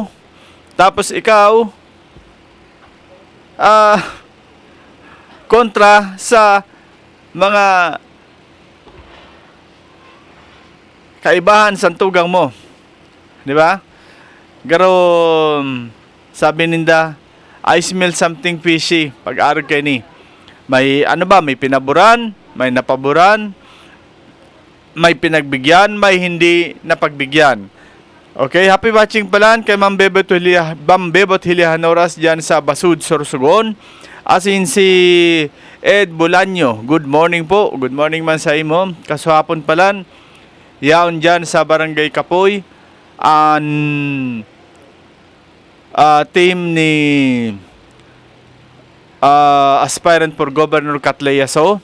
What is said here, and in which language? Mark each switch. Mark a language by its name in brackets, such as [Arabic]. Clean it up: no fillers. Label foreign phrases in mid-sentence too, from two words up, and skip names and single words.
[Bikol] Tapos ikaw kontra sa mga kaibahan sa tugang mo. Di ba? Garo sabi ninda, [English] I smell something fishy [Bikol] pag-arog kayo ni. [Filipino] May may pinaburan, may napaburan, may pinagbigyan, may hindi napagbigyan. [Bikol] Okay, [English] happy watching [Bikol] palan kay Ma'am Bebot Hilihanoras dyan sa Basud, Sorsogon. Asin si Ed Bolaño, [English] good morning [Bikol] po. [English] Good morning [Bikol] man sa imo. Kasuhapon palan, yaon dyan sa Barangay Kapoy. Team ni [English] aspirant for Governor [Bikol] Catleyaso.